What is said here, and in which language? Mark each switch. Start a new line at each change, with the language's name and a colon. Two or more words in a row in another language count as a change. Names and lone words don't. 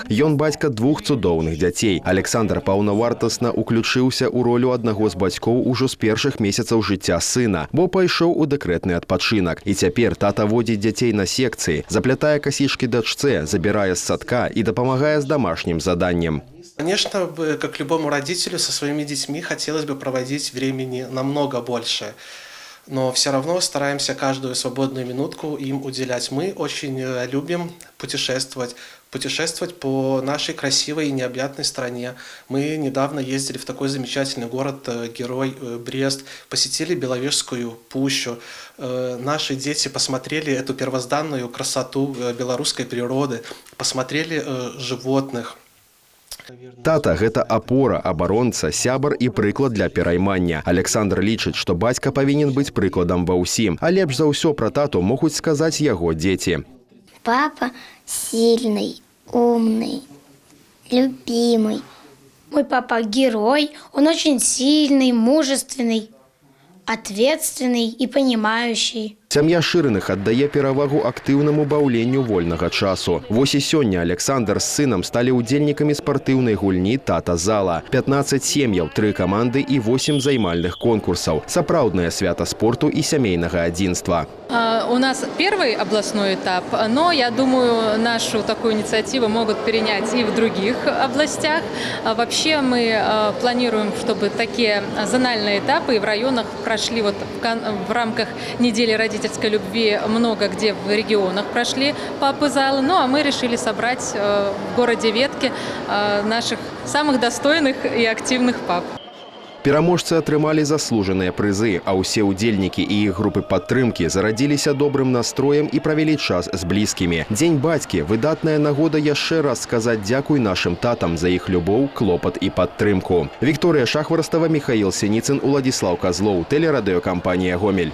Belarusian: Ён бацька двух цудоўных дзяцей. Александр паўнавартасна уключыўся ў ролю аднаго з бацькоў ужо з першых месяцаў жыцця сына, бо пайшоў у дэкрэтны адпачынак. І цяпер тата водзіць дзяцей на секцыі, заплятае касішкі дачцэ, забірае з садка і дапамагае з домашнім заданнем.
Russian: Конечно, как любому родителю, со своими детьми хотелось бы проводить времени намного больше. Но все равно стараемся каждую свободную минутку им уделять. Мы очень любим путешествовать. Путешествовать по нашей красивой и необъятной стране. Мы недавно ездили в такой замечательный город-герой Брест, посетили Беловежскую пущу. Наши дети посмотрели эту первозданную красоту белорусской природы, посмотрели животных.
Belarusian: Тата – гэта апора, абаронца, сябар і прыклад для пераймання. Александр лічыць, што бацька павінен быць прыкладам ва ўсім. А лепш за ўсё пра тату могуць сказаць яго дзеці.
Russian: Папа сильный, умный, любимый. Мой папа герой, он очень сильный, мужественный, ответственный и понимающий.
Belarusian: Сям'я Шырыных аддае перавагу актыўнаму баўленню вольнага часу. Вось і сёння Александр з сынам сталі ўдзельнікамі спартыўнай гульні «Тата-зала». 15 сем'яў, 3 каманды і 8 займальных конкурсаў. Сапраўднае свята спорту і сямейнага адзінства.
Russian: У нас первый областной этап, но я думаю, нашу такую инициативу могут перенять и в других областях. Вообще мы планируем, чтобы такие зональные этапы в районах прошли вот в рамках недели родительской любви, много где в регионах прошли папы-залы. Ну а мы решили собрать в городе Ветке наших самых достойных и активных пап.
Belarusian: Пераможцы атрымалі заслужаныя прызы, а ўсе ўдзельнікі і іх групы падтрымкі зарадзіліся добрым настроем і правялі час з блізкімі. Дзень бацькі – выдатная нагода яшчэ раз сказаць дзякуй нашым татам за іх любоў, клопат і падтрымку. Вікторыя Шахварстава, Михаил Синицын, Уладзіслаў Казлоў, тэлерадыёкампанія «Гомель».